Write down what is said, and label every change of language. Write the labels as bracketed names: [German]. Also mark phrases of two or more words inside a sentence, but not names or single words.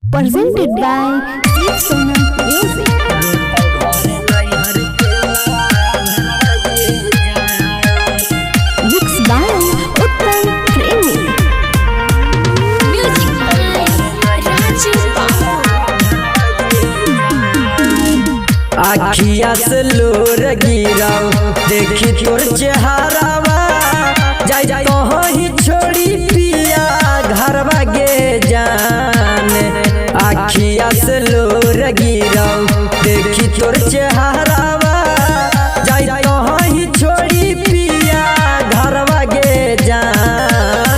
[English] presented by Deep Sona Music. Mixed by Uttam Premi. Music by Rajiv Babu. [Maithili] आखिया से लोर गिराओ देखी तोर चेहरावा जाय तो ही छोड़ी पिया घरवा गे जान। आखिया से लोर गिराओ देखी तोर चेहरावा जाय तो ही छोड़ी पिया घरवा गे जान।